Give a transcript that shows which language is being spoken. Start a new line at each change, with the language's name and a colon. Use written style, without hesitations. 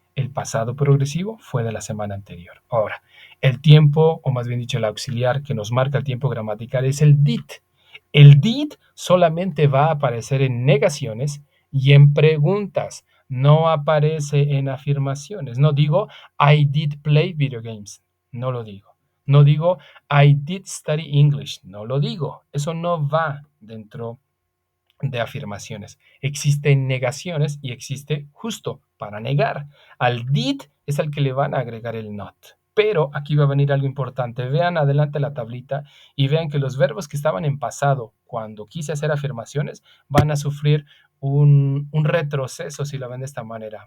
Spanish: El pasado progresivo fue de la semana anterior. Ahora, el tiempo, o más bien dicho, el auxiliar que nos marca el tiempo gramatical es el did. El did solamente va a aparecer en negaciones y en preguntas. No aparece en afirmaciones. No digo
English: I did play video games.
Spanish: No lo digo. No digo
English: I did study English.
Spanish: No lo digo. Eso no va dentro de afirmaciones. Existen negaciones y existe justo para negar. Al did es al que le van a agregar el not. Pero aquí va a venir algo importante. Vean adelante la tablita y vean que los verbos que estaban en pasado cuando quise hacer afirmaciones van a sufrir un retroceso, si lo ven de esta manera.